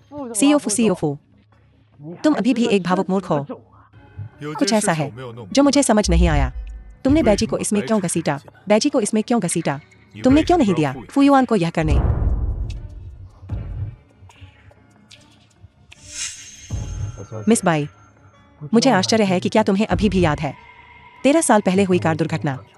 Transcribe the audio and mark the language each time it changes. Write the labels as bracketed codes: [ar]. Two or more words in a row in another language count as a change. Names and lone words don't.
[hi] सीओफू, तुम अभी भी एक भावुक मूर्ख हो। [zh] 有 [hi] कुछ [zh] 件 [hi] ऐसा [zh] 事 [hi] है [zh] 情没有弄 [hi] जो मुझे समझ नहीं आया। तुमने बैजी को इसमें क्यों घसीटा? बैजी को इसमें क्यों घसीटा? तुमने क्यों नहीं दिया फुयुआन को यह करने? मिस बाई, मुझे आश्चर्य है कि क्या तुम्हें अभी भी याद है 13 साल पहले हुई कार दुर्घटना।